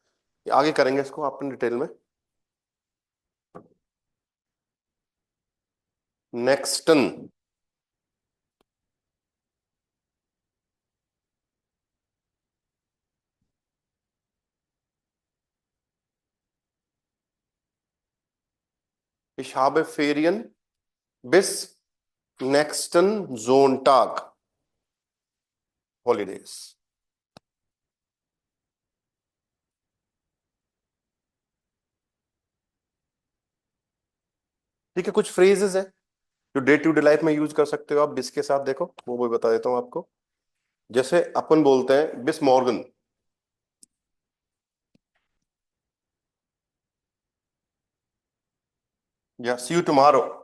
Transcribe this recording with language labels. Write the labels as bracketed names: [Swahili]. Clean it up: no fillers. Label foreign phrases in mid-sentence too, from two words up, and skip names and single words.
[Hindi] ये आगे करेंगे इसको अपन डिटेल में। नेक्स्टन, [German] ich habe Ferien bis nächsten Sonntag [Hindi] हॉलीडेज। ठीक है, कुछ फ्रेजेस है जो [English] day to day life [Hindi] में यूज कर सकते हो आप बिस के साथ। देखो वो बता देता हूं आपको। जैसे अपन बोलते हैं [German] bis morgen, [Hindi] या [English] see you tomorrow.